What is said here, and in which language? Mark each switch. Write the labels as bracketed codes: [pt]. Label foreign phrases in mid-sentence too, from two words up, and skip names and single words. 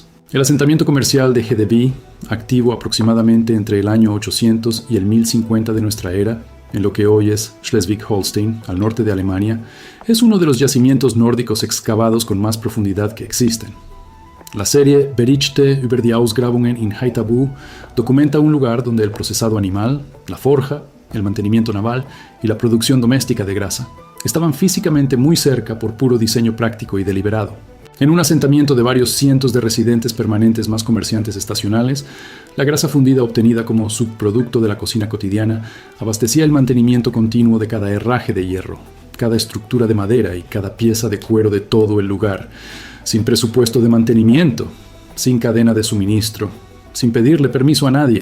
[es] El asentamiento comercial de Hedeby, activo aproximadamente entre el año 800 y el 1050 de nuestra era, en lo que hoy es Schleswig-Holstein, al norte de Alemania, es uno de los yacimientos nórdicos excavados con más profundidad que existen. La serie Berichte über die Ausgrabungen in Haithabu documenta un lugar donde el procesado animal, la forja, el mantenimiento naval y la producción doméstica de grasa estaban físicamente muy cerca por puro diseño práctico y deliberado. En un asentamiento de varios cientos de residentes permanentes más comerciantes estacionales, la grasa fundida obtenida como subproducto de la cocina cotidiana abastecía el mantenimiento continuo de cada herraje de hierro, cada estructura de madera y cada pieza de cuero de todo el lugar, sin presupuesto de mantenimiento, sin cadena de suministro, sin pedirle permiso a nadie.